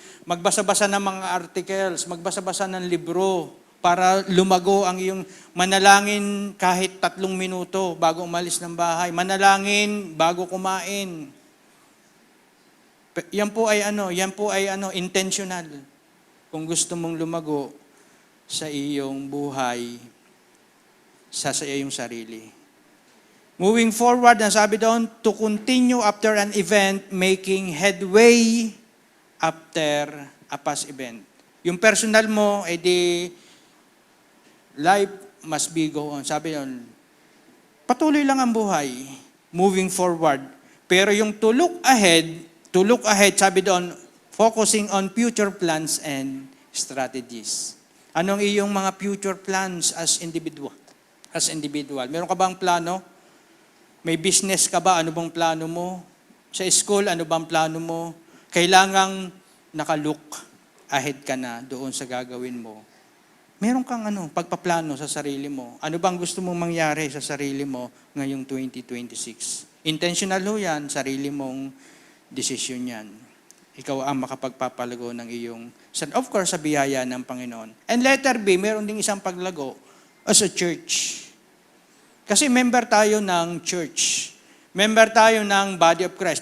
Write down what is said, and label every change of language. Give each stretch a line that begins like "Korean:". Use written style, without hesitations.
Filipino: Magbasa-basa ng mga articles, magbasa-basa ng libro para lumago ang iyong manalangin kahit 3 minuto bago umalis ng bahay. Manalangin bago kumain. Yan po ay intentional. Kung gusto mong lumago sa iyong buhay, sa iyong sarili.
English: Moving forward,
Filipino: ang sabi doon,
English: to continue after an event, making headway after a past event.
Filipino: Yung personal mo,
English: life must be go on.
Filipino: Sabi doon, patuloy lang ang buhay, moving forward. Pero yung
English: to look ahead,
Filipino: sabi doon,
English: focusing on future plans and strategies.
Filipino: Anong iyong mga future plans as individual? Meron ka bang plano? May business ka ba? Ano bang plano mo? Sa school, ano bang plano mo? Kailangang naka-look ahead ka na doon sa gagawin mo. Meron kang pagpaplano sa sarili mo. Ano bang gusto mong mangyari sa sarili mo ngayong 2026? Intentional ho yan, sarili mong desisyon yan. Ikaw ang makapagpapalago ng iyong, of course, sa biyaya ng Panginoon.
English: And letter B,
Filipino: meron ding isang paglago
English: as a church.
Filipino: Kasi member tayo ng church. Member tayo ng body of Christ.